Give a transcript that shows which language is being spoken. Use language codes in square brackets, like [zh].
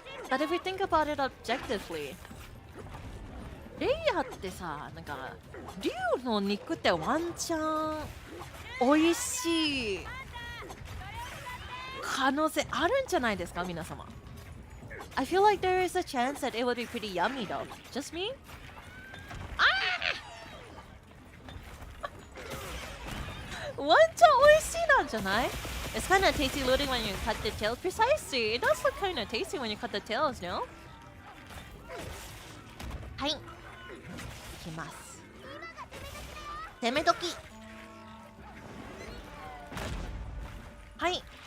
[en] But if we think about it objectively, [ja] レイヤーってさ、なんか、竜の肉ってワンチャン美味しい可能性あるんじゃないですか、皆様。 [en] I feel like there is a chance that it would be pretty yummy though. Just me? [ja] ワンチャン美味しいなんじゃない？ [en] It's kind of tasty looting when you cut the tails. Precisely. It does look kind of tasty when you cut the tails, no? [ja] はい。いきます。攻め時。はい。